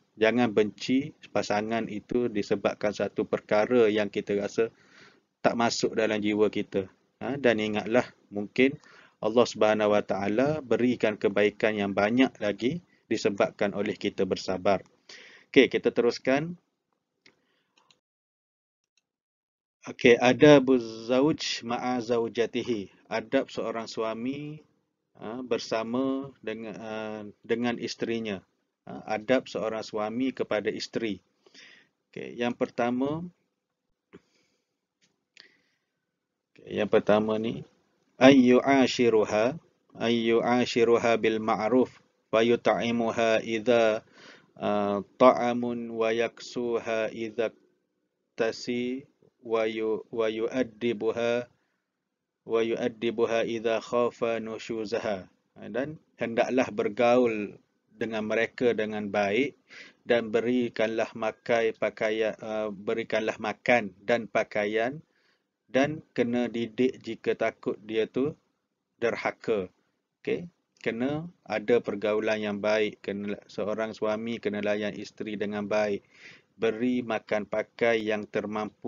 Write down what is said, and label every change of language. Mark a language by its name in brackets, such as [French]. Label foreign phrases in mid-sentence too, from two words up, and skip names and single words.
[Malay] Jangan benci pasangan itu disebabkan satu perkara yang kita rasa tak masuk dalam jiwa kita. Dan ingatlah, mungkin [Arabic] الله سبحانه وتعالى [Malay] berikan kebaikan yang banyak lagi disebabkan oleh kita bersabar. Okey, kita teruskan. Okey, [Arabic] أدب الزوج مع زوجته. [Malay] Adab seorang suami bersama dengan isterinya. Adab seorang suami kepada isteri. Okey, yang pertama ni [Arabic] أن يعاشرها أن يعاشرها بالمعروف ويطعمها إذا طعم ويكسوها إذا اكتسى ويؤدبها إذا خاف نشوزها. [Malay] Dan hendaklah bergaul dengan mereka dengan baik dan berikanlah makan dan pakaian dan kena didik jika takut dia tu derhaka. Okey, kena ada pergaulan yang baik, kena seorang suami kena layan isteri dengan baik, beri makan pakai yang termampu.